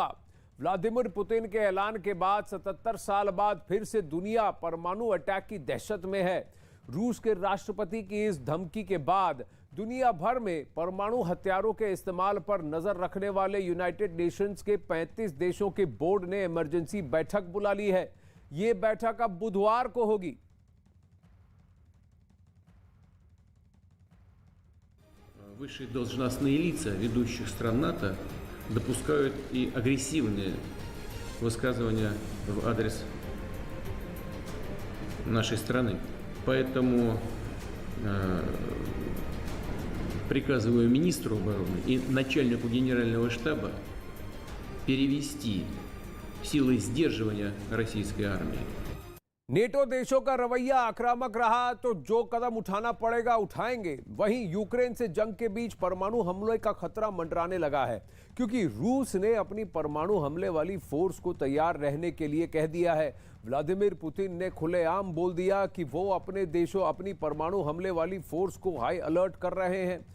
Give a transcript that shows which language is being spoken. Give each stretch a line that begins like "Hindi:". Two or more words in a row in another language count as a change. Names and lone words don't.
Hindi: व्लादिमीर पुतिन के ऐलान के बाद 77 साल बाद फिर से दुनिया परमाणु अटैक की दहशत में है। रूस के राष्ट्रपति की इस धमकी के बाद दुनिया भर में परमाणु हथियारों के इस्तेमाल पर नजर रखने वाले यूनाइटेड नेशंस के 35 देशों के बोर्ड ने इमरजेंसी बैठक बुला ली है। यह बैठक अब बुधवार को होगी।
Russian: Высшие должностные лица ведущих стран НАТО допускают и агрессивные высказывания в адрес нашей страны. Поэтому приказываю министру обороны и начальнику генерального штаба перевести силы сдерживания российской армии.
Hindi: नेटो देशों का रवैया आक्रामक रहा तो जो कदम उठाना पड़ेगा उठाएंगे। वहीं यूक्रेन से जंग के बीच परमाणु हमले का खतरा मंडराने लगा है, क्योंकि रूस ने अपनी परमाणु हमले वाली फोर्स को तैयार रहने के लिए कह दिया है। व्लादिमीर पुतिन ने खुलेआम बोल दिया कि वो अपने देशों, अपनी परमाणु हमले वाली फोर्स को
English: high alert
Hindi: कर रहे हैं।